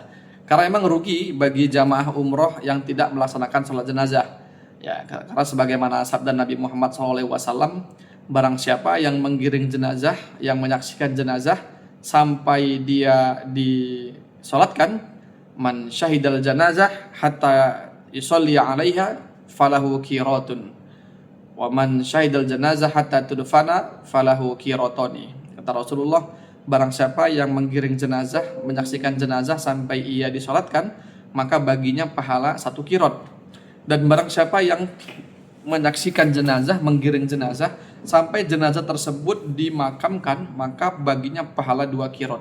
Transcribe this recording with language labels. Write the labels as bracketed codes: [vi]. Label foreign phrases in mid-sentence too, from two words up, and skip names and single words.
[id] Karena memang rugi bagi jamaah umroh yang tidak melaksanakan sholat jenazah. Ya, karena sebagaimana sabda Nabi Muhammad SAW, barang siapa yang menggiring jenazah, yang menyaksikan jenazah sampai dia disolatkan, [ar] من شهد الجنازة حتى يصلى عليها فله قيراط ومن شهد الجنازة حتى تدفن فله قيراطان. [id] Kata Rasulullah, barang siapa yang menggiring jenazah, menyaksikan jenazah sampai ia disolatkan, maka baginya pahala 1 qirat. Dan barang siapa yang menyaksikan jenazah, menggiring jenazah sampai jenazah tersebut dimakamkan, maka baginya pahala 2 qirat.